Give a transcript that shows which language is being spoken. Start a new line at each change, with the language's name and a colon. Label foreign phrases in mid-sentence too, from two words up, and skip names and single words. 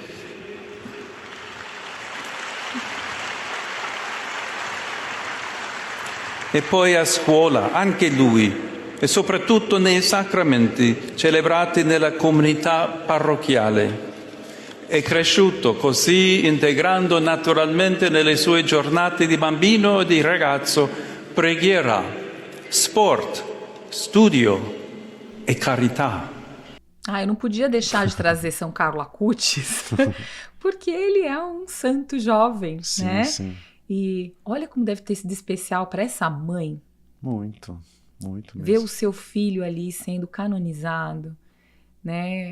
Italian: E poi a scuola, anche lui, e soprattutto nei sacramenti celebrati nella comunità parrocchiale. È cresciuto così, integrando naturalmente nelle sue giornate di bambino e di ragazzo preghiera, sport, studio e carità.
Portuguese: Eu não podia deixar de trazer São Carlo Acutis, porque ele é um santo jovem, Sim, né? sim. E olha como deve ter sido especial para essa mãe Muito mesmo. ver o seu filho ali sendo canonizado, né?